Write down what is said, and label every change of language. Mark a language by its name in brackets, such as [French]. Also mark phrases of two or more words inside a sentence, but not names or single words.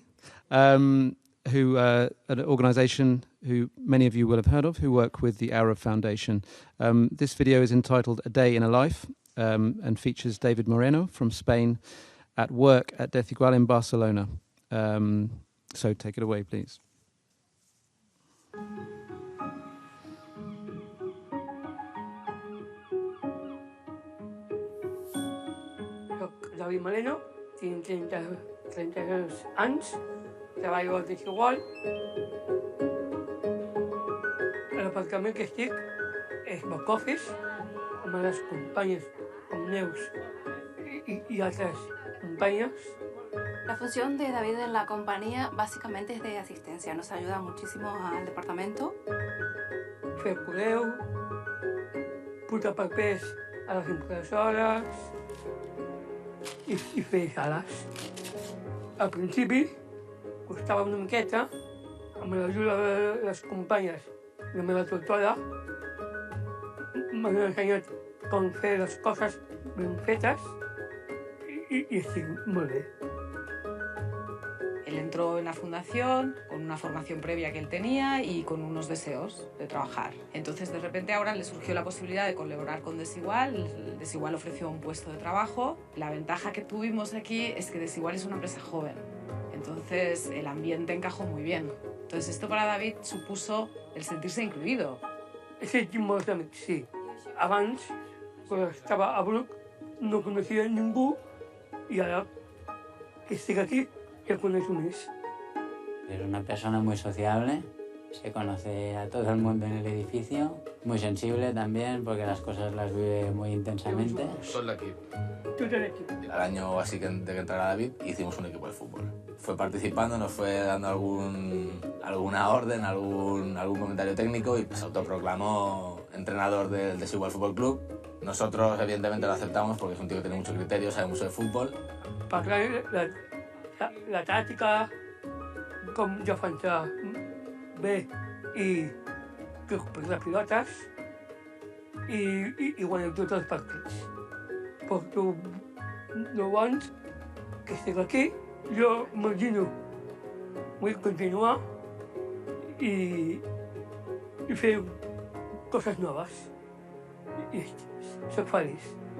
[English] Who an organisation who many of you will have heard of, who work with the Aura Foundation. This video is entitled "A Day in a Life" and features David Moreno from Spain at work at Desigual in Barcelona. So take it away, please. [Catalan] Soc David Moreno, tinc 32 anys, treballo al Desigual. L'aparcament que estic és [English] back office, [Catalan] amb les companyes com Neus [Spanish] y otras compañías. La función de David en la compañía básicamente es de asistencia, nos ayuda muchísimo al departamento. [Catalan] Fer correu, portar papers a les impressores i fer sales. Al principi costava una miqueta, amb l'ajuda de les companyes i la meva tutora m'han ensenyat com fer les coses ben fetes i estic molt bé. [Spanish] Él entró en la fundación con una formación previa que él tenía y con unos deseos de trabajar. Entonces, de repente, ahora le surgió la posibilidad de colaborar con Desigual. Desigual ofreció un puesto de trabajo. La ventaja que tuvimos aquí es que Desigual es una empresa joven. Entonces, el ambiente encajó muy bien. Entonces, esto para David supuso el sentirse incluido. [Catalan] Sentim molts amics, sí. Abans, quan estava a Bruc, no coneixia ningú i ara que estic aquí, [Spanish] ya conozco más. Es una persona muy sociable, se conoce a todo el mundo en el edificio, muy sensible también porque las cosas las vive muy intensamente. Todo el equipo. Todo el equipo. Al año así de que entrara David hicimos un equipo de fútbol. Fue participando, nos fue dando alguna orden, algún comentario técnico y se autoproclamó entrenador del Desigual Fútbol Club. Nosotros evidentemente lo aceptamos porque es un tío que tiene mucho criterio, sabe mucho de fútbol. [Catalan] La tàctica, com defensar bé i recuperar pilotes i guanyar tots els partits. Porto 9 anys que estic aquí, jo m'imagino vull continuar i fer coses noves i soc feliç.